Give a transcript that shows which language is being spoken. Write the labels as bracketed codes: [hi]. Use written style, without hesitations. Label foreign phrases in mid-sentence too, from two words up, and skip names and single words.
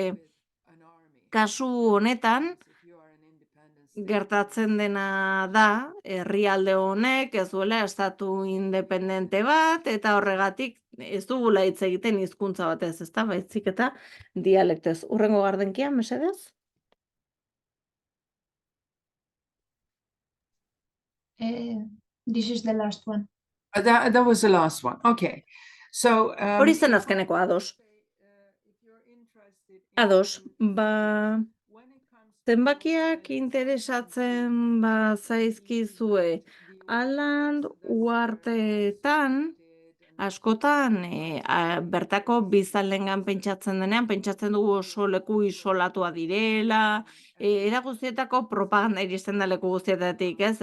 [eu] Kasu honetan, gertatzen dena da, herrialde honek ez duela estatu independente bat, eta horregatik ez dugula hitz egiten hizkuntza batez, ezta? Baizik eta dialektez. Hurrengo gardenkia, mesedez? [en] This is the last one. That was the last one. Okay. So, [eu] Hori zen azkeneko ados. Ados, zenbakiak interesatzen zaizkizue. Aland uharteetan, askotan, bertako biztanlengan pentsatzen denean, pentsatzen dugu oso leku isolatua direla, era guztietako propaganda iristen da leku guztietatik, ez?